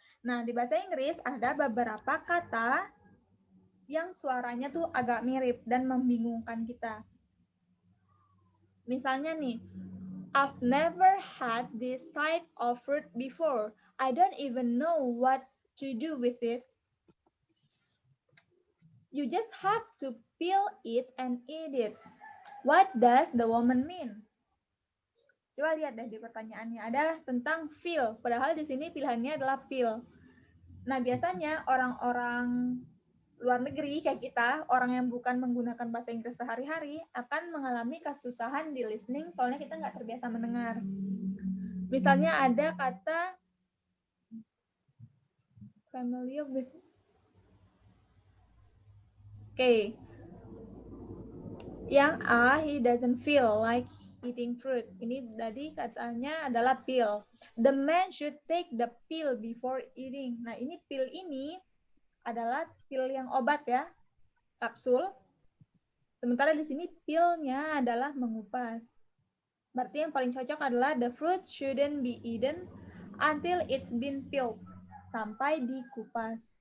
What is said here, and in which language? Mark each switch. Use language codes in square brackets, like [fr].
[id] Nah, di bahasa Inggris ada beberapa kata yang suaranya tuh agak mirip dan membingungkan kita. Misalnya nih, [en] I've never had this type of fruit before. I don't even know what to do with it. You just have to peel it and eat it. What does the woman mean? [id] Coba lihat deh di pertanyaannya ada tentang feel, padahal di sini pilihannya adalah feel. Nah, biasanya orang-orang luar negeri kayak kita, orang yang bukan menggunakan bahasa Inggris sehari-hari akan mengalami kesusahan di listening soalnya kita nggak terbiasa mendengar. Misalnya ada kata familiar with. Oke. Yang A, [en] he doesn't feel like eating fruit. [id] Ini tadi katanya adalah pill. [en] The man should take the pill before eating. [id] Nah, ini pill ini adalah pil yang obat ya, kapsul. Sementara di sini pillnya adalah mengupas. Berarti yang paling cocok adalah [en] the fruit shouldn't be eaten until it's been peeled. [id] Sampai dikupas.